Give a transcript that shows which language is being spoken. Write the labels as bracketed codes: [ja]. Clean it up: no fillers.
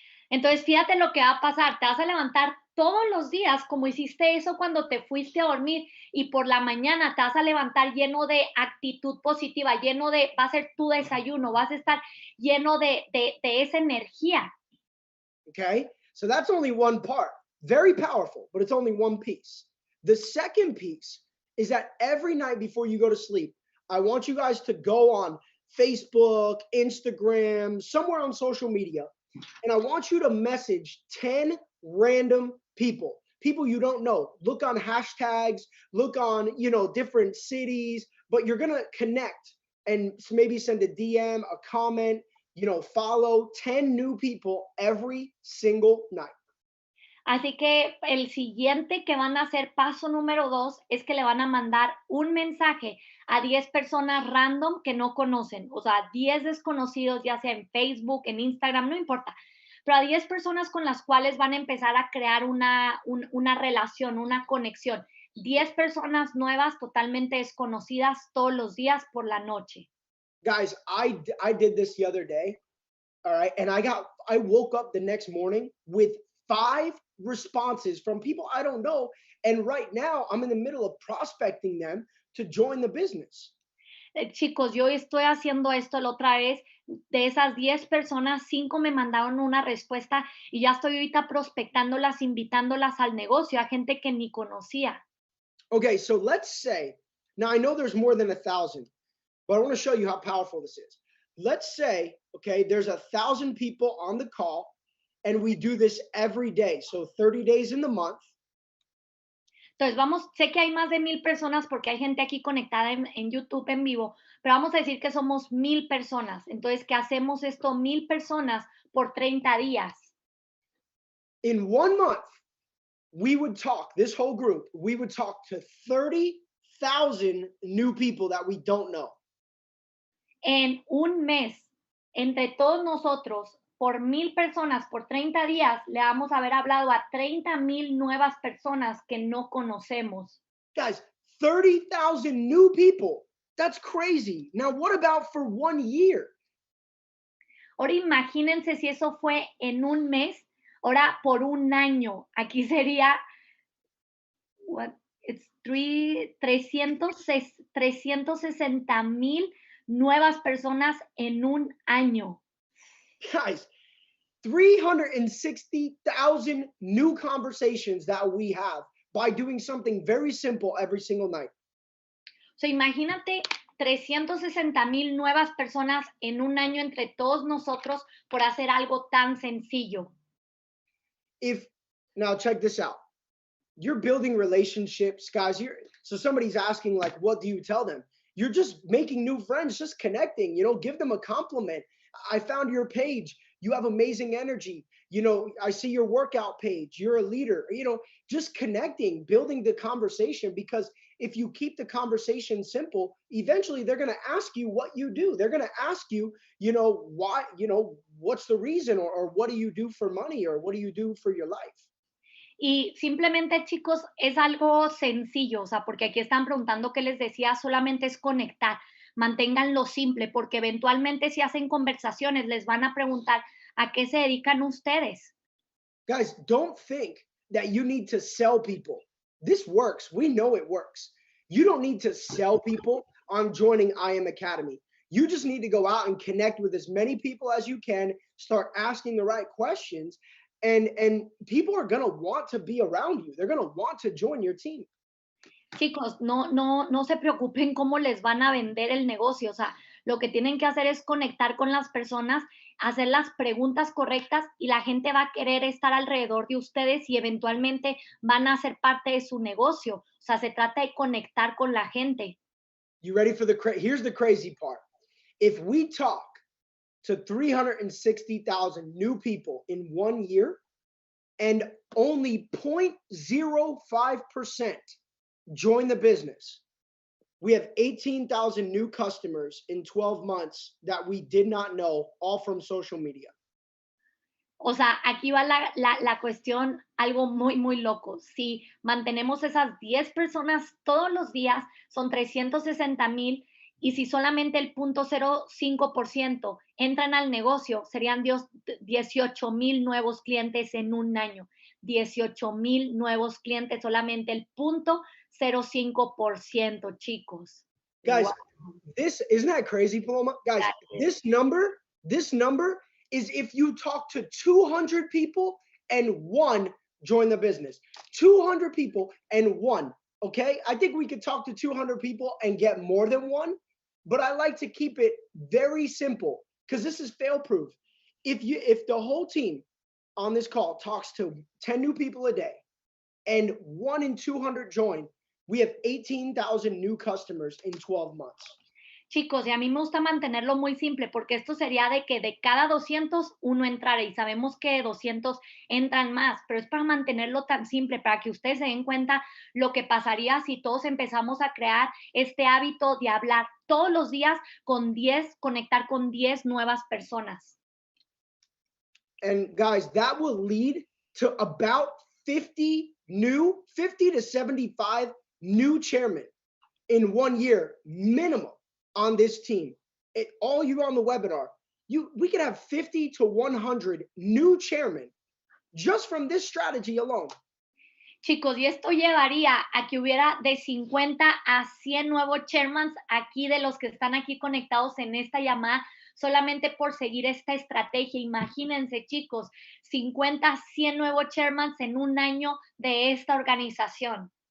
[es] Entonces, fíjate lo que va a pasar. Te vas a levantar todos los días como hiciste eso cuando te fuiste a dormir y por la mañana te vas a levantar lleno de actitud positiva, lleno de, va a ser tu desayuno, vas a estar lleno de esa energía. [en] Okay. So that's only one part. Very powerful, but it's only one piece. The second piece is that every night before you go to sleep, I want you guys to go on Facebook, Instagram, somewhere on social media, and I want you to message 10 random people you don't know. Look on hashtags, look on, different cities, but you're going to connect and maybe send a DM, a comment, follow 10 new people every single night. [es] Así que el siguiente que van a hacer, paso número 2, es que le van a mandar un mensaje a 10 personas random que no conocen, o sea, 10 desconocidos, ya sea en Facebook, en Instagram, no importa, pero a 10 personas con las cuales van a empezar a crear una relación, una conexión. 10 personas nuevas totalmente desconocidas todos los días por la noche. [en] Guys, I did this the other day, all right, and I woke up the next morning with 5 responses from people I don't know, and right now I'm in the middle of prospecting them to join the business. [es] Chicos, yo estoy haciendo esto la otra vez. De esas 10 personas, 5 me mandaron una respuesta y ya estoy ahorita prospectándolas, invitándolas al negocio, a gente que ni conocía. [en] Okay, so let's say, now I know there's more than 1,000, but I want to show you how powerful this is. Let's say, okay, there's 1,000 people on the call, and we do this every day. So 30 days in the month. [es] Entonces, sé que hay más de 1,000 personas porque hay gente aquí conectada en YouTube en vivo, pero vamos a decir que somos 1,000 personas. Entonces, que hacemos esto 1,000 personas por 30 días. [en] In 1 month, we would talk, this whole group, we would talk to 30,000 new people that we don't know. [es] En un mes, entre todos nosotros, por 1,000 personas, por 30 días, le vamos a haber hablado a 30,000 nuevas personas que no conocemos. [en] Guys, 30,000 new people. That's crazy. Now, what about for 1 year? [es] Ahora imagínense si eso fue en un mes, ahora por un año. Aquí sería, [en] it's [es] 360,000 nuevas personas en un año. [en] Guys, 360,000 new conversations that we have by doing something very simple every single night. [es] So, imagínate 360,000 nuevas personas en un año entre todos nosotros por hacer algo tan sencillo. [en] Now check this out. You're building relationships, guys. So somebody's asking, like, what do you tell them? You're just making new friends, just connecting, give them a compliment. I found your page. You have amazing energy. I see your workout page. You're a leader, just connecting, building the conversation, because if you keep the conversation simple, eventually they're going to ask you what you do. They're going to ask you, why, what's the reason, or what do you do for money, or what do you do for your life? [es] Y simplemente, chicos, es algo sencillo, o sea, porque aquí están preguntando qué les decía, solamente es conectar, manténganlo simple, porque eventualmente si hacen conversaciones les van a preguntar a qué se dedican ustedes. [en] Guys, don't think that you need to sell people. This works. We know it works. You don't need to sell people on joining IM Academy. You just need to go out and connect with as many people as you can, start asking the right questions, and people are going to want to be around you. They're going to want to join your team. [es] Chicos, no se preocupen cómo les van a vender el negocio, o sea, lo que tienen que hacer es conectar con las personas, hacer las preguntas correctas y la gente va a querer estar alrededor de ustedes y eventualmente van a ser parte de su negocio. O sea, se trata de conectar con la gente. [en] You ready for here's the crazy part. If we talk to 360,000 new people in 1 year, and only 0.05% join the business. We have 18,000 new customers in 12 months that we did not know, all from social media. [es] O sea, aquí va la cuestión, algo muy, muy loco. Si mantenemos esas 10 personas todos los días, son 360,000, y si solamente el 0.05% entran al negocio, serían 18,000 nuevos clientes en un año. 18,000 nuevos clientes, solamente el 0.05%, chicos. [en] Guys, Wow. isn't that crazy, Paloma? Guys, this number is if you talk to 200 people and one join the business. 200 people and one, okay? I think we could talk to 200 people and get more than one, but I like to keep it very simple because this is fail proof. If the whole team on this call talks to 10 new people a day and 1 in 200 join, we have 18,000 new customers in 12 months. [es] Chicos, y a mí me gusta mantenerlo muy simple, porque esto sería de que de cada 200, uno entrara, y sabemos que 200 entran más, pero es para mantenerlo tan simple, para que ustedes se den cuenta lo que pasaría si todos empezamos a crear este hábito de hablar todos los días con 10, conectar con 10 nuevas personas. [en] And guys, that will lead to about 50 to 75 new chairmen in 1 year minimum on this team. All you on the webinar, we could have 50 to 100 new chairmen just from this strategy alone. [es] Chicos, y esto llevaría a que hubiera de 50 a 100 nuevos chairmans aquí, de los que están aquí conectados en esta llamada, solamente por seguir esta estrategia. Imagínense, chicos, 50 a 100 nuevos chairmans en un año de esta organización.